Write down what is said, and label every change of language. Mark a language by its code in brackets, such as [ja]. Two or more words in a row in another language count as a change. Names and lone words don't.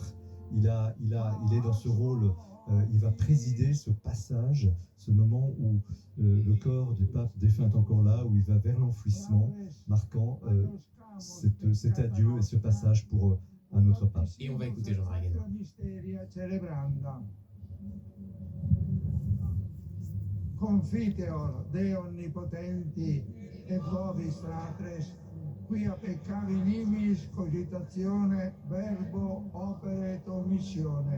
[fr] Il est dans ce rôle. Il va présider ce passage, ce moment où le corps du pape défunt est encore là, où il va vers l'enfouissement, marquant cet adieu et ce passage pour un autre pape. Et on va écouter Jean-Marie Guénois. [la] Confiteor de onnipotenti et vobis fratres, quia peccavi nimis cogitatione, verbo, opere et omissione.